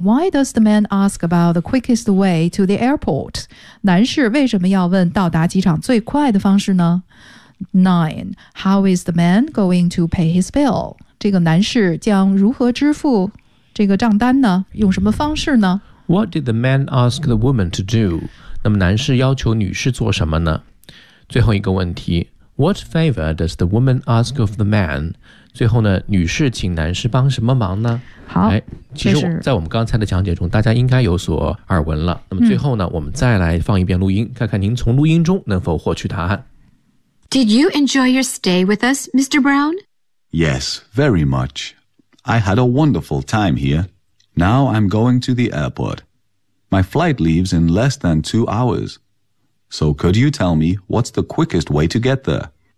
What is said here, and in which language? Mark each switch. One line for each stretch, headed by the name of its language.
English: Why does the man ask about the quickest way to the airport?
Chinese: 男士为什么要问到达机场最快的方式呢？ 9.
English: How is the man going to pay his bill?
Chinese: 这个男士将如何支付这个账单呢？用什么方式呢？
English: What did the man ask the woman to do?
Chinese: 那么男士要求女士做什么呢？最后一个问题，
English: What favor does the woman ask of the man?
Chinese: 最后呢，女士请男士帮什么忙呢？好，哎，其实在我们刚才的讲解中，大家应该有所耳闻了。那么最后呢，我们再来放一遍录音，看看您从录音中能否获取答案。
English: Did you enjoy your stay with us, Mr. Brown? Yes, very much. I had a wonderful time here. Now I'm going to the airport. My flight leaves in less than 2 hours. So could you tell me what's the quickest way to get there?